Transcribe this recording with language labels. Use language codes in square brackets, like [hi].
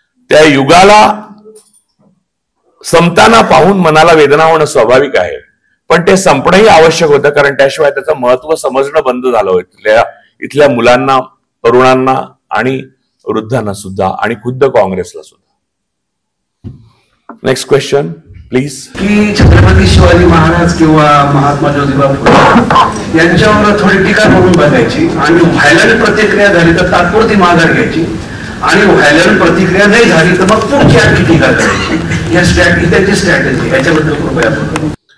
[mr] त्या युगाला संपताना पाहून मनाला वेदना होणं स्वाभाविक आहे, पण ते संपणंही आवश्यक होतं, कारण त्याशिवाय त्याचं महत्व समजणं बंद झालं होतं इथल्या मुलांना, तरुणांना आणि वृद्धांना सुद्धा, आणि खुद्द काँग्रेसला सुद्धा. [en] Next question please. [mr] की छत्रपती शिवाजी महाराज किंवा महात्मा ज्योतिबा फुले यांच्यावर थोडी टीका करून बघायची आणि व्हायलेंट प्रतिक्रिया झाली तर तात्पुरती माघार घ्यायची, आणि व्हायलेंट प्रतिक्रिया नाही झाली तर मग पुढची आणखी टीका करायची. या त्यांची स्ट्रॅटेजी, याच्याबद्दल कृपया बोला.